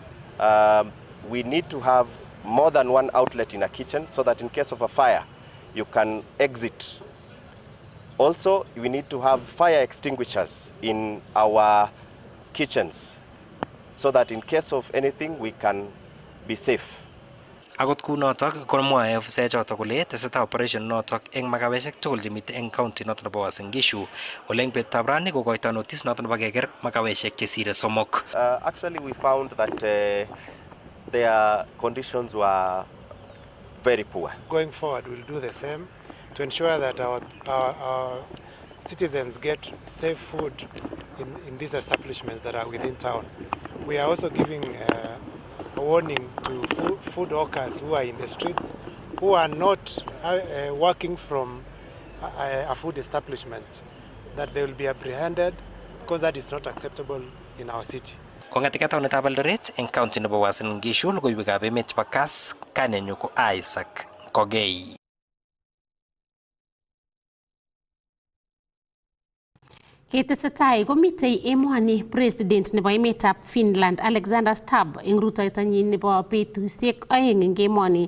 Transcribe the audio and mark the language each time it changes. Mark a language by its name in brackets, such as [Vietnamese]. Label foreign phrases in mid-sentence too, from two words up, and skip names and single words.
[English] We need to have more than 1 outlet in a kitchen so that in case of a fire, you can exit. Also, we need to have fire extinguishers in our kitchens so that in case of anything, we can be safe. [Kalenjin] Akot kunotok komwae ofisaek chotok kole tesetai operation notok eng makaweshek tugul chemitei eng county notok nebo Uasin Gishu. Ole eng betutab rani kokoitoi notice notok nebo keker makaweshek chesire 3. [English] Actually, we found that their conditions were very poor. Going forward, we'll do the same to ensure that our citizens get safe food in these establishments that are within town. We are also giving a warning to food hawkers who are in the streets, who are not working from a food establishment, that they will be apprehended because that is not acceptable in our city. [Kalenjin] Kong'etika taonitab Eldoret eng county nebo Uasin Gishu, logoiwekab emet chebo Kass, kainenyu ko Isaac Kogei. Ketesetai komitei emoni president nebo emetab Finland Alexander Stubb eng rutoitonyi nebo betusiek 2 eng emoni.